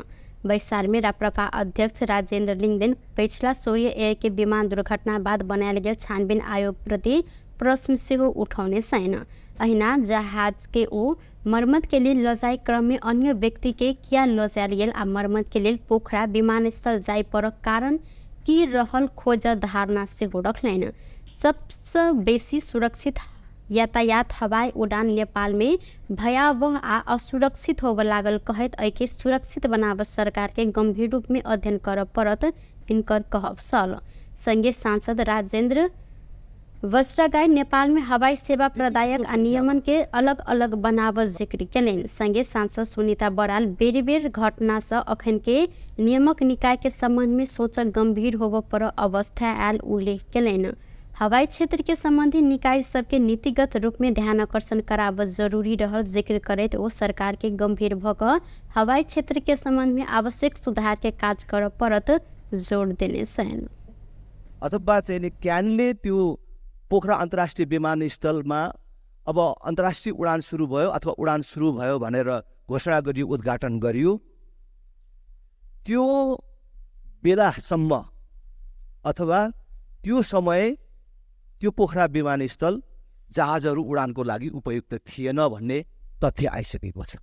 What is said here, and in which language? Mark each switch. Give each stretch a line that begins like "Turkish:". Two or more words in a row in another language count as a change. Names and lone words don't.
Maithili: बैसार में राप्रपा अध्यक्ष राजेन्द्र लिंगदेन पिछला सूर्य एयर के विमान दुर्घटना बाद बनायल गेल छानबीन आयोग प्रति प्रश्न सेहो उठौने छैन। अहिना जहाज के ओ मरम्मत के लिए लजाई क्रम में अन्य व्यक्ति के किया लजायल गेल आ मरम्मत के लिए पोखरा विमानस्थल जाय पर कारण की रहल खोज धारणा सेहो रखलैन। सबसे बेसी सुरक्षित यातायात हवाई उड़ान नेपाल में भयावह आ असुरक्षित होबऽ लागल कहैत एके सुरक्षित बनाब सरकार के गंभीर रूप में अध्ययन कर पड़त हिनकर कहब छल। संगे सांसद राजेन्द्र वस्त्रागाई नेपाल में हवाई सेवा प्रदायक आ नियमन के अलग अलग बनाब जिक्र केलैन। संगे सांसद सुनीता बराल बेर बेर घटना से अखन के नियामक निकाय के संबंध में सोच गंभीर होबऽ पर अवस्था आयल उल्लेख केलैन। हवाई क्षेत्र के संबंधी निकाय सबके नीतिगत रूप में ध्यान आकर्षण कराब जरूरी रहल जिक्र करैत ओ सरकार के गंभीर भऽ कऽ हवाई क्षेत्र के संबंध में आवश्यक सुधार के काज कर पड़त जोड़ देने छैन।
Nepali: अथवा चाहिँ क्यानले त्यो पोखरा अन्तर्राष्ट्रिय विमानस्थलमा अब अन्तर्राष्ट्रिय उडान सुरु भयो अथवा उडान सुरु भयो भनेर घोषणा गरियो, उद्घाटन गरियो। त्यो बेलासम्म अथवा त्यो समय त्यो पोखरा विमानस्थल जहाजहरू उडानको लागि उपयुक्त थिएन भन्ने तथ्य आइसकेको छ।